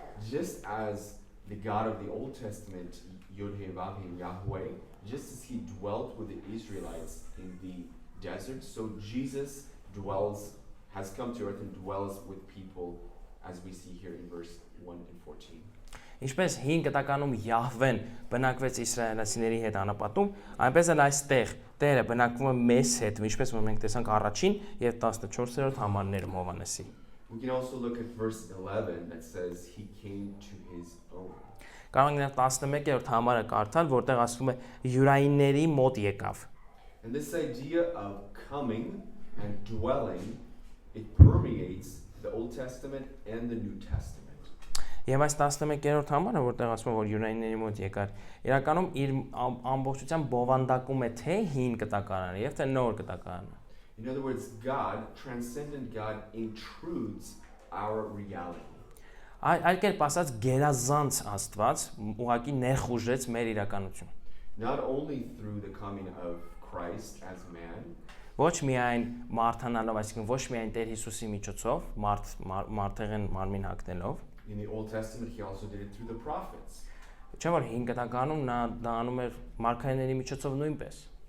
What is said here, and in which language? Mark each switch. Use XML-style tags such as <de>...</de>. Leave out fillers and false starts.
<en>Just as the God of the Old Testament, Yod-Heh-Vav-Heh, Yahweh, just as he dwelt with the Israelites in the desert, so Jesus has come to earth and dwells with people, as we see here in verse 1 and 14.</en> <hy>Ինչպես 5 կտականում Յահվեն բնակվեց իսրայելացիների հետ անապատում, այնպես էլ այստեղ Տերը բնակվում է մեզ հետ, ինչպես որ մենք տեսանք առաջին եւ 14-րդ համարներում Հովհաննեսի։</hy> <en>We can also look at verse 11 that says he came to his own.</en> <hy>Կարող ենք 11-րդ համարը կարդալ, որտեղ ասվում է յուրայինների մոտ եկավ։</hy> <en>And this idea of coming and dwelling, it permeates the Old Testament and the New Testament.</en> <hy>Եվ այս 11-րդ համարը, որտեղ ասում է, որ յուրայինների մոտ եկար, իրականում իր ամբողջությամբ բովանդակում է թե հին կտակարանը եւ թե նոր կտակարանը։</hy> <en>In other words, God, transcendent God, intrudes our reality.</en> <hy>Այլ կերպ ասած, գերազանց Աստված ուղղակի ներխուժեց մեր իրականություն։</hy> <en>Not only through the coming of Christ as man,</en> <hy>Ոչ միայն մարդանալով, այսինքն ոչ միայն Տեր Հիսուսի միջոցով, մարդեղեն մարմին հագնելով,</hy> <en>in the Old Testament he also did it through the prophets.</en> <hy>Չէ՞ որ հին կտակարանում նա դա անում էր մարգարեների միջոցով նույնպես։</hy>